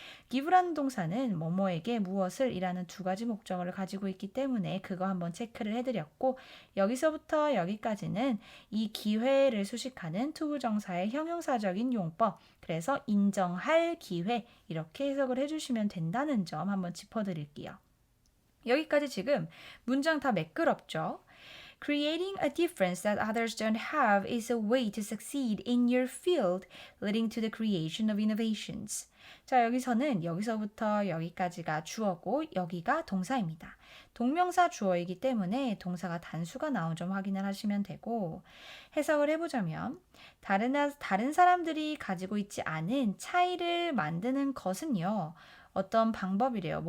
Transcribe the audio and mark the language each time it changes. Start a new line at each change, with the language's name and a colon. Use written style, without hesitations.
Korean: give라는 동사는 뭐뭐에게 무엇을 이라는 두 가지 목적어를 가지고 있기 때문에 그거 한번 체크를 해드렸고, 여기서부터 여기까지는 이 기회를 수식하는 투부정사의 형용사적인 용법, 그래서 인정할 기회, 이렇게 해석을 해주시면 된다는 점 한번 짚어드릴게요. 여기까지 지금 문장 다 매끄럽죠?
English: Creating a difference that others don't have is a way to succeed in your field, leading to the creation of innovations.
Korean: 자, 여기서는 여기서부터 여기까지가 주어고 여기가 동사입니다. 동명사 주어이기 때문에 동사가 단수가 나온 점 확인을 하시면 되고, 해석을 해보자면 다른 사람들이 가지고 있지 않은 차이를 만드는 것은요, 어떤 방법이래요.